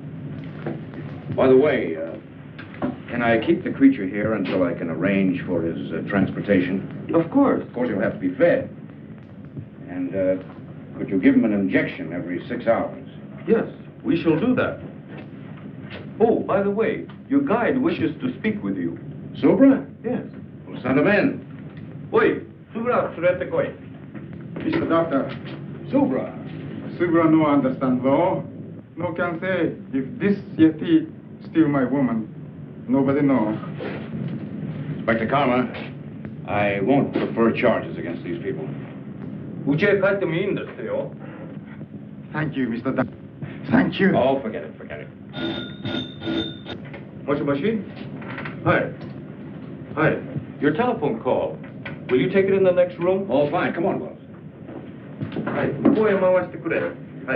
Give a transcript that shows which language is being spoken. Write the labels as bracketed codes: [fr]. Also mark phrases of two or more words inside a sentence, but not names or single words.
[en] By the way, can I keep the creature here until I can arrange for his transportation? Of course. Of course, he'll have to be fed. And could you give him an injection every 6 hours? Yes, we shall do that. Oh, by the way, your guide wishes to speak with you. Subra? Yes. Well, send him in. [ja] おい、Subra、連れてこい. [en] Mr. Doctor, Subra. Subra no understand law. No can say if this Yeti steal my woman. Nobody know. Inspector Karma, I won't prefer charges against these people. [ja] うちへ帰ってもいいですよ. [en] Thank you, Mr. Doctor. Thank you. Oh, forget it, forget it. [ja] もしもし? はい。はい. [en] Your telephone call. Will you take it in the next room? Oh, fine. Come on, Wells. [ja] はい。こい回してくれ。はい.